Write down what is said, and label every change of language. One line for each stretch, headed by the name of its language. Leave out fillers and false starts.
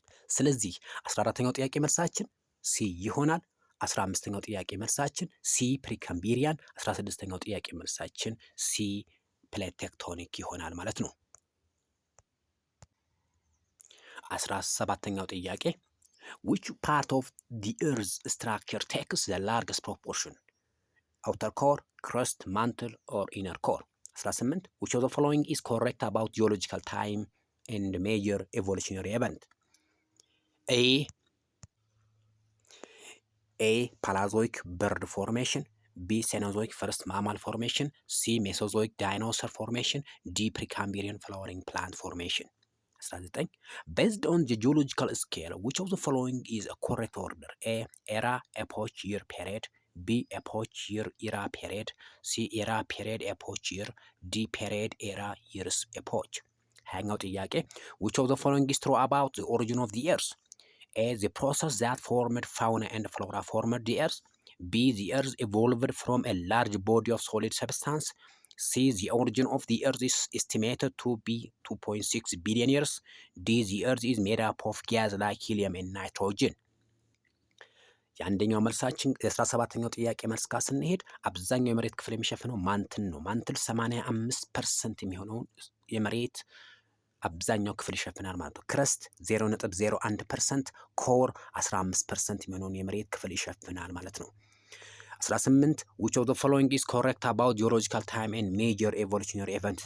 Amharic: ስለዚህ 14ኛው ጥያቄ መልሳችን ሲ ይሆናል። 15ኛው ጥያቄ መልሳችን ሲ ፕሪካምቢሪያን፣ 16ኛው ጥያቄ መልሳችን ሲ ፕሌት ቴክቶኒክ ይሆናል ማለት ነው። 17ኛው ጥያቄ
English: which part of the earth's structure takes the largest proportion? outer core, crust, mantle or inner core? 18 which of the following is correct about geological time and major evolutionary event? A Paleozoic bird formation, B Cenozoic first mammal formation, C Mesozoic dinosaur formation, D Precambrian flowering plant formation. 19 based on the geological scale, which of the following is a correct order? A era, epoch, year, period, B epoch, year, era, period, C era, period, epoch, year, D period, era, years, epoch. hang out ጥያቄ which of the following is true about the origin of the earth? A the process that formed fauna and flora formed the earth, B the earth evolved from a large body of solid substance, C the origin of the earth is estimated to be 2.6 billion years, D the earth is made up of gas like helium and nitrogen.
Amharic: የአንደኛው መልሳችን የ17ኛው ጥያቄ መልስ ጋር ስንሄድ አብዛኛው የመሬት ክፍል የሚሸፍነው ማንትል ነው። ማንትል 85% የሚሆነውን የመሬት አብዛኛው ክፍል ይሸፍናል ማለት ነው። ክረስት 0.01%፣ ኮር 15% የሚሆነውን የመሬት ክፍል ይሸፍናል ማለት ነው። 18
English: which of the following is correct about geological time and major evolutionary event?